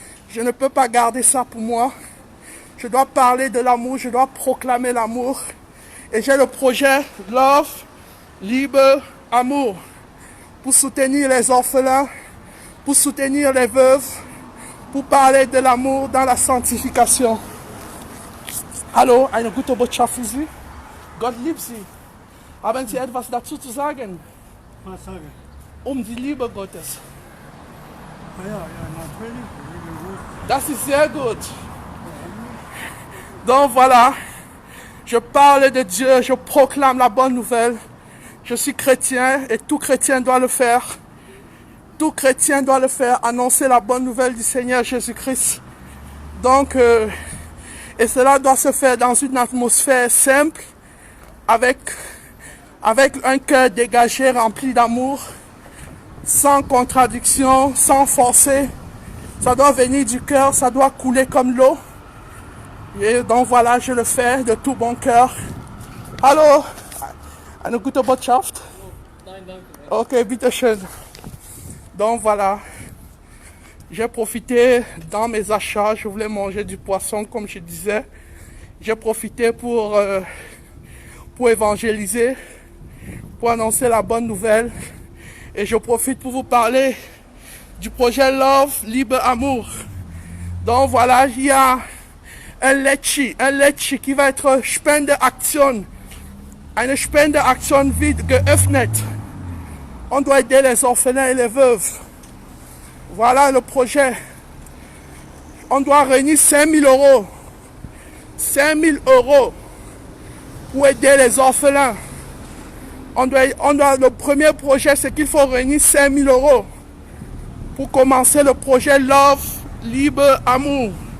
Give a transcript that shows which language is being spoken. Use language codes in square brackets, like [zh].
[fr] Je ne peux pas garder ça pour moi. Je dois parler de l'amour, je dois proclamer l'amour. Et j'ai le projet Love, Libre, Amour. Pour soutenir les orphelins, pour soutenir les veuves, pour parler de l'amour dans la sanctification. [de] Hallo, eine gute Botschaft für Sie. Gott liebt Sie. Haben Sie etwas dazu zu sagen? Was sagen? Die Liebe Gottes. Ja, natürlich. Das ist sehr gut. [fr] Donc voilà, je parle de Dieu, je proclame la bonne nouvelle. Je suis chrétien et tout chrétien doit le faire. Tout chrétien doit le faire, annoncer la bonne nouvelle du Seigneur Jésus-Christ. Donc, et cela doit se faire dans une atmosphère simple, avec un cœur dégagé, rempli d'amour, sans contradiction, sans forcer. Ça doit venir du cœur, ça doit couler comme l'eau. Et donc voilà, je le fais de tout bon cœur. [de] Hallo, eine gute Botschaft? Nein, danke. Ok, bitte schön. [fr] Donc voilà, j'ai profité dans mes achats, je voulais manger du poisson comme je disais. J'ai profité pour évangéliser, pour annoncer la bonne nouvelle. Et je profite pour vous parler du projet Love, Libre, Amour. Donc voilà, il y a un Lecce qui va être Spendeaktion. [de] Eine Spendeaktion wird geöffnet. [fr] On doit aider les orphelins et les veuves. Voilà le projet. On doit réunir 5 000 euros. 5 000 euros pour aider les orphelins. Le premier projet, c'est qu'il faut réunir 5 000 euros pour commencer le projet Love, Libre, Amour.